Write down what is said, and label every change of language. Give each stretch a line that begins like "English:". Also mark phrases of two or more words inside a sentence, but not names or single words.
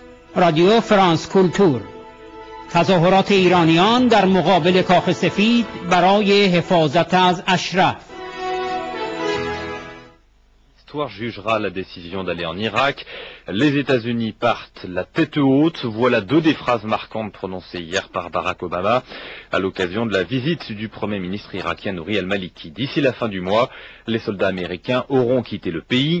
Persian: رادیو فرانس کولتور، تظاهرات ایرانیان در مقابل کاخ سفید برای حفاظت از اشرف.
French: L'histoire jugera la décision d'aller en Irak. Les États-Unis partent la tête haute. Voilà deux des phrases marquantes prononcées hier par Barack Obama à l'occasion de la visite du Premier ministre irakien Nouri al-Maliki. D'ici la fin du mois, les soldats américains auront quitté le pays.